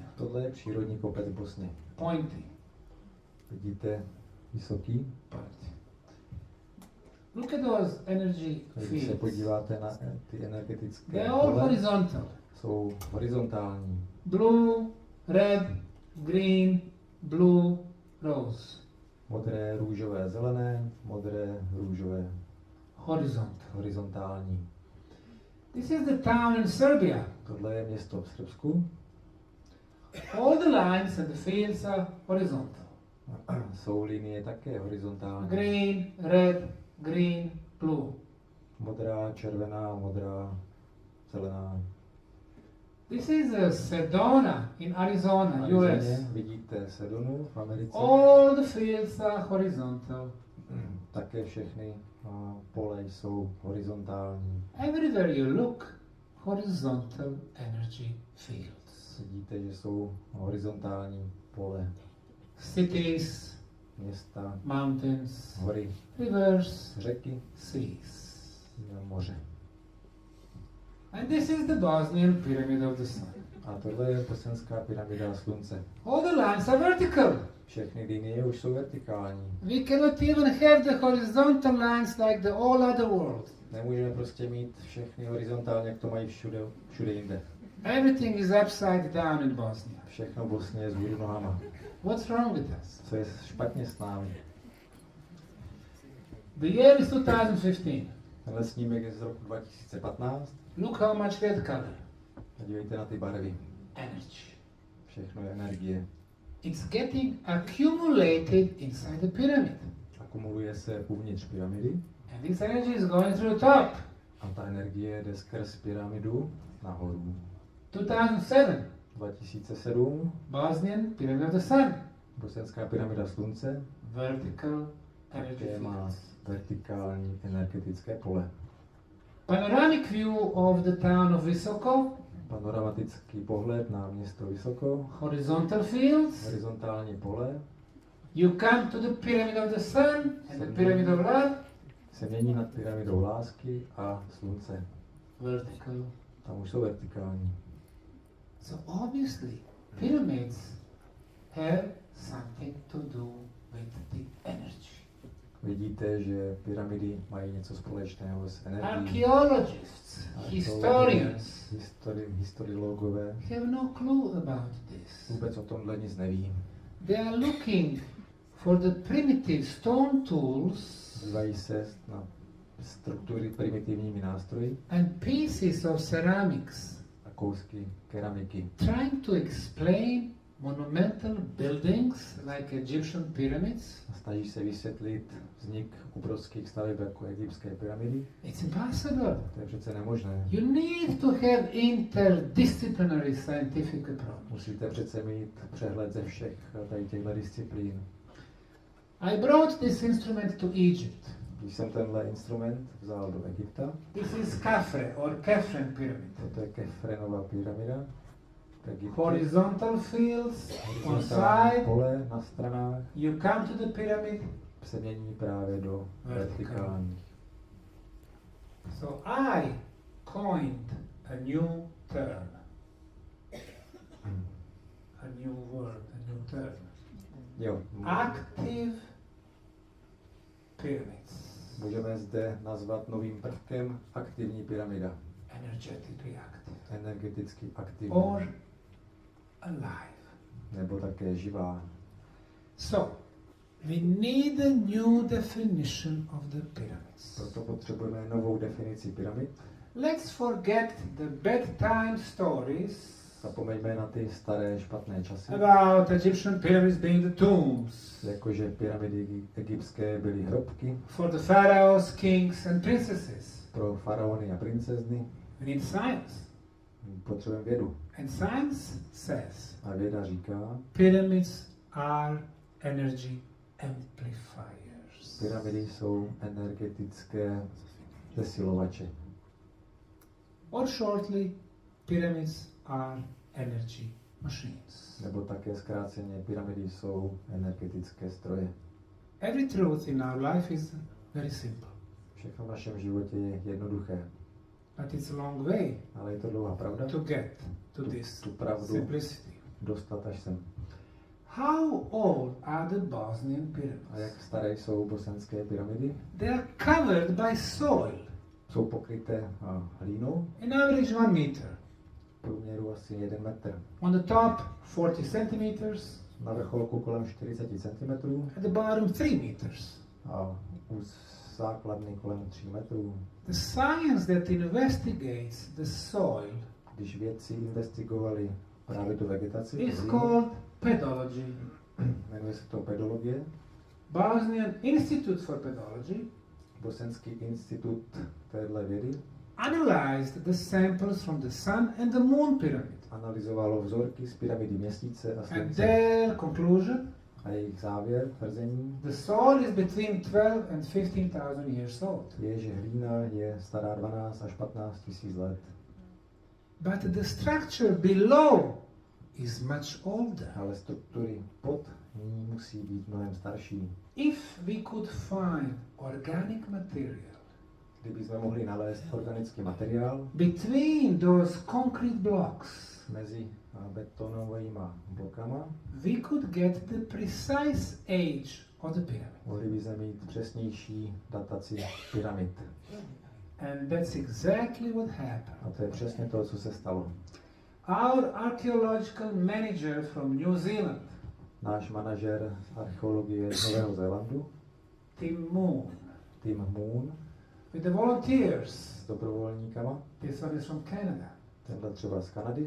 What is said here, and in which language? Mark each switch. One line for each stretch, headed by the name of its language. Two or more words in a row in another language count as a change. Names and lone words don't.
Czech: Tohle je přírodní kopec v Bosně.
English: pointy.
Czech: Vidíte vysoký?
English: Pointy. Look at those energy
Czech: Když se
English: fields.
Czech: podíváte na ty energetické
English: They're all
Czech: pole,
English: horizontal.
Czech: jsou horizontální.
English: Blue, red, green, blue, rose.
Czech: Modré, růžové, zelené, modré, růžové,
English: Horizontal.
Czech: horizontální.
English: This is the town in Serbia.
Czech: Tohle je město v Srbsku.
English: All the lines and the fields are horizontal.
Czech: Jsou linie také horizontální.
English: Green, red, green, blue.
Czech: Modrá, červená, modrá, zelená.
English: This is Sedona in Arizona,
Czech: Na
English: US.
Czech: Arizoně vidíte Sedonu v Americe.
English: All the fields are horizontal.
Czech: Také všechny pole jsou horizontální.
English: Everywhere you look, horizontal energy fields.
Czech: Vidíte, že jsou horizontální pole,
English: Cities,
Czech: města,
English: mountains,
Czech: hory,
English: rivers,
Czech: řeky,
English: seas.
Czech: moře.
English: And this is the Bosnian Pyramid of the Sun.
Czech: A tohle je bosenská pyramida slunce.
English: All the lines are vertical.
Czech: Všechny linie už jsou vertikální.
English: We cannot even have the horizontal lines like the all other world.
Czech: Nemůžeme prostě mít všechny horizontálně, jak to mají všude jinde.
English: Everything is upside down in Bosnia.
Czech: Všechno v Bosně je vzhůru nohama.
English: What's wrong with us?
Czech: Co je špatně s námi?
English: The year is 2015.
Czech: Tenhle snímek je z roku 2015.
English: Look how much red color.
Czech: Podívejte na ty barvy.
English: Energy.
Czech: Všechno je energie.
English: It's getting accumulated inside the pyramid.
Czech: Akumuluje se uvnitř pyramidy.
English: And this energy is going through the top.
Czech: A ta energie jde skrz pyramidu nahoru.
English: 2007.
Czech: 2007.
English: Bosnian Pyramid of the Sun.
Czech: Bosenská pyramida slunce.
English: Vertical energy
Czech: Také má
English: fields.
Czech: vertikální energetické pole.
English: Panoramic view of the town of Visoko.
Czech: Panoramatický pohled na město Vysoko.
English: Horizontal fields.
Czech: Horizontální pole.
English: You come to the Pyramid of the Sun and the Pyramid of Love.
Czech: Se mění nad pyramidou lásky a slunce.
English: Vertical.
Czech: Tam už jsou vertikální.
English: So obviously, pyramids have something to do with the energy.
Czech: Vidíte, že pyramidy mají něco společného s energií.
English: Archaeologists, historians
Czech: Historiologové
English: have no clue about this.
Czech: vůbec o tomhle nic neví.
English: They are looking for the primitive stone tools
Czech: Dívají se na struktury primitivními nástroji
English: and pieces of ceramics,
Czech: a kousky keramiky.
English: trying to explain monumental buildings like Egyptian pyramids.
Czech: A snaží se vysvětlit vznik obrovských staveb jako egyptské pyramidy.
English: It's impossible.
Czech: To je přece nemožné.
English: You need to have interdisciplinary scientific approach.
Czech: Musíte přece mít přehled ze všech tady těchto disciplín.
English: I brought this instrument to Egypt.
Czech: Když jsem tenhle instrument vzal do Egypta, This is Khafre or Khafren pyramid. toto je Kefrenova pyramida. v Egyptě.
English: Horizontal fields on
Czech: Horizontální
English: side.
Czech: pole na stranách
English: You come to the pyramid.
Czech: se mění právě do vertikálních.
English: So I coined a new term. A new word, a new term.
Czech: Jo,
English: Active pyramids.
Czech: můžeme zde nazvat novým prvkem aktivní pyramida.
English: Energetically active.
Czech: Energeticky aktivní.
English: Or alive.
Czech: Nebo také živá.
English: So, we need a new definition of the pyramids.
Czech: Proto potřebujeme novou definici pyramid.
English: Let's forget the bedtime stories
Czech: Zapomeňme na ty staré špatné časy.
English: about Egyptian pyramids being the tombs
Czech: Jakože pyramidy egyptské byly hrobky
English: for the pharaohs, kings and princesses.
Czech: pro faraony a princezny.
English: We need science.
Czech: Potřebujeme vědu.
English: And science says
Czech: A věda říká,
English: pyramids are energy amplifiers.
Czech: pyramidy jsou energetické zesilovače.
English: Or shortly, pyramids are energy machines.
Czech: Nebo také zkráceně pyramidy jsou energetické stroje.
English: Every truth in our life is very simple,
Czech: Všechno v našem životě je jednoduché,
English: but it's a long way
Czech: ale je to dlouhá pravda.
English: to get to this
Czech: Tu pravdu
English: simplicity.
Czech: dostat až sem.
English: How old are the Bosnian
Czech: A
English: pyramids?
Czech: jak staré jsou bosenské pyramidy?
English: They are covered by soil,
Czech: Jsou pokryté hlínou,
English: in average 1 meter.
Czech: v průměru asi 1 metr.
English: On the top, 40 centimeters,
Czech: Na vrcholku kolem 40 cm
English: at the bottom, 3 meters.
Czech: a u základny kolem 3 metrů.
English: The science that investigates the soil
Czech: Když vědci investigovali právě tu vegetaci, tu
English: is
Czech: hlínu,
English: called pedology.
Czech: jmenuje se to pedologie,
English: Bosnian Institute for Pedology
Czech: Bosenský institut téhle vědy
English: analyzed the samples from the Sun and the Moon pyramid.
Czech: analyzovalo vzorky z pyramidy Měsíce a
English: And
Czech: Slunce
English: their conclusion,
Czech: a jejich závěr, tvrzení,
English: the soil is between 12 and 15,000 years old.
Czech: je, že hlína je stará 12 až 15 tisíc let.
English: But the structure below is much older.
Czech: Ale struktury pod ní musí být mnohem starší.
English: If we could find organic material
Czech: Kdybychom mohli nalézt organický materiál
English: between those concrete blocks,
Czech: mezi betonovými blokama.
English: we could get the precise age of the pyramid.
Czech: Mohli bychom mít přesnější dataci pyramid.
English: And that's exactly what happened.
Czech: A to je přesně to, co se stalo.
English: Our archaeological manager from New Zealand,
Czech: Náš manažer archeologie z Nového Zélandu,
English: Tim Moon, with the volunteers,
Czech: s dobrovolníkama,
English: this one is from Canada,
Czech: tenhle třeba z Kanady,